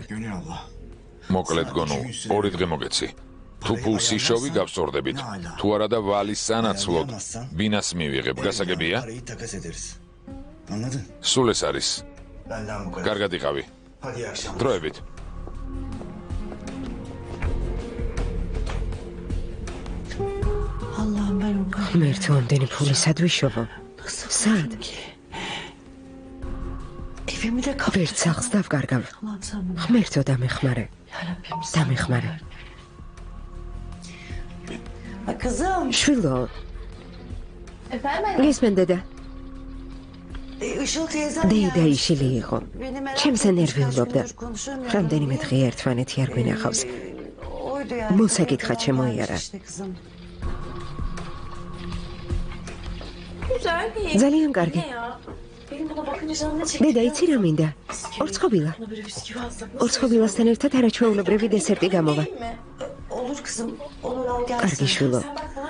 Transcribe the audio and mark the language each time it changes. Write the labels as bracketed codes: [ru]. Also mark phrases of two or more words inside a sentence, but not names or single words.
[ka] მოკლედ გონულ, ორი დღე მოგეცი. თუ ფულს იშოვი, გავსწორდებით. თუ არა და ვალის სანაცვლოდ ბინას მივიღებ, გასაგებია? სულ ეს არის. კარგად იყავი. დროებით. [tr] Allah'ım ben o kadar. [ka] ღმერთო, ამდენი ფული სად ვიშოვო? სად? [tr] Evimi de kapatacağım. [ka] ვერც სახლს დავკარგავ. [tr] Allah'ım sen bunu. [ka] ღმერთო, დამეხმარე. [tr] Yarabbim sen. [ka] დამეხმარე. [tr] Ay kızım. [ka] შვილო, [tr] Efendim? [ka] გისმენ დედა? [tr] Işıl teyzem [ka] დეიდა [tr] gelmiş. [ka] იშილი იყო. [tr] Beni merak [ka] ჩემზე [tr] etmiş, [ka] ნერვიულობდა. [tr] kaç gündür konuşamıyorum. [ka] რამდენიმე დღე ერთმანეთი არ გვინახავს. [tr] Oydu yani. [ka] მოსაკითხა შემოიარა. [tr] İşte kızım. Güzel değil. [ka] ძალიან კარგი. [tr] Ne ya? Benim buna bakınca canım ne çekti? [ka] დედა, იცი რა მინდა? ორცხობილა. [tr] Bana böyle bisküvi alsak. [ka] ორცხობილასთან ერთად არაჩვეულებრივი დესერტი გამოვა. [tr] Değil mi? Olur kızım. Olur al gelsin. [ka] კარგი შვილო. [tr] Sen baksana.